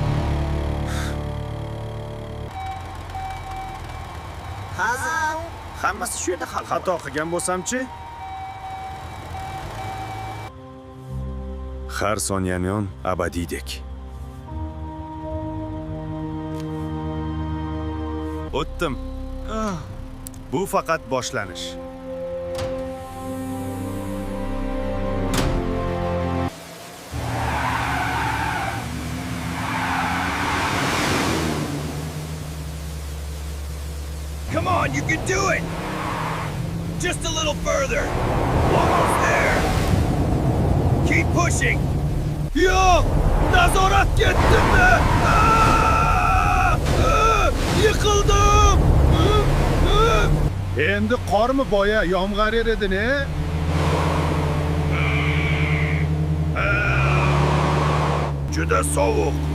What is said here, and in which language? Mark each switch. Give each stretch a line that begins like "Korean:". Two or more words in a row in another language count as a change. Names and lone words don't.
Uzbek: Hammasi shu yerda xato qilgan bo'lsam-chi? Har soniyamyon abadiydek. O'tdim. Bu faqat boshlanish.
English: Come on, you can do it! Just a little further. Almost there. Keep pushing.
Uzbek: Yo'q! Nazorat ketdimmi? Yiqildim! Endi qormi boya yomg'ir edi-ne? Juda sovuq.